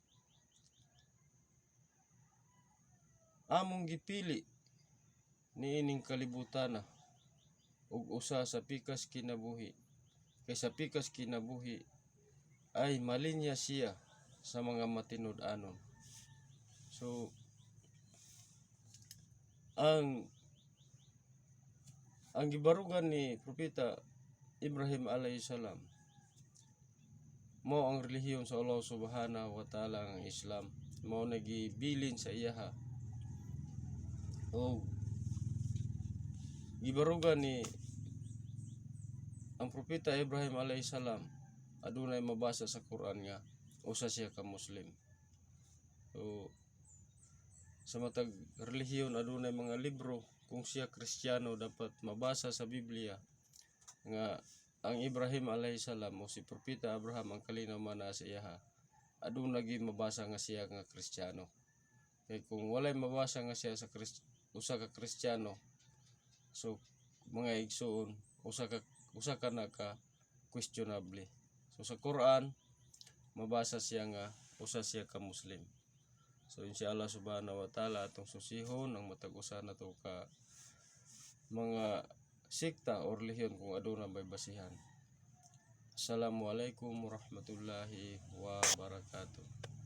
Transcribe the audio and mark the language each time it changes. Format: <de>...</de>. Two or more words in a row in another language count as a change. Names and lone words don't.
<ceb>among gipili niining kalibutana ug usa sa pikas kinabuhi, kay sa pikas kinabuhi ay malinya siya sa mga matinud-anon. So ang gibarugan ni Propeta Ibrahim</ceb> <ar>عليه السلام</ar> <ceb>mao ang relihiyon sa Allah</ceb> <ar>سبحانه وتعالى,</ar> <ceb>ang Islam. Mao nagibilin sa iyaha o gibarugan ni ang Propeta Ibrahim</ceb> <ar>عليه السلام</ar> <ceb>adunay mabasa sa Quran nga usa siya ka Muslim. So sa matag relihiyon adunay mga libro kung siya Kristiyano dapat mabasa sa Biblia nga ang Ibrahim</ceb> <ar>عليه السلام</ar> <ceb>o si Propeta Abraham ang kalinaw man naa sa iyaha aduna gyud mabasa nga siya nga Kristiyano. Kay kung walay mabasa nga siya sa usa ka Kristiyano, so mga igsoon usa ka na ka questionable. So sa Quran mabasa siya nga usa siya ka Muslim. So</ceb> <ar>إن شاء الله سبحانه وتعالى</ar> <ceb>atong susihon ang matag usa nato ka mga sikta o relihiyon kung aduna may basihan.</ceb> <ar>السلام عليكم ورحمة الله وبركاته.</ar>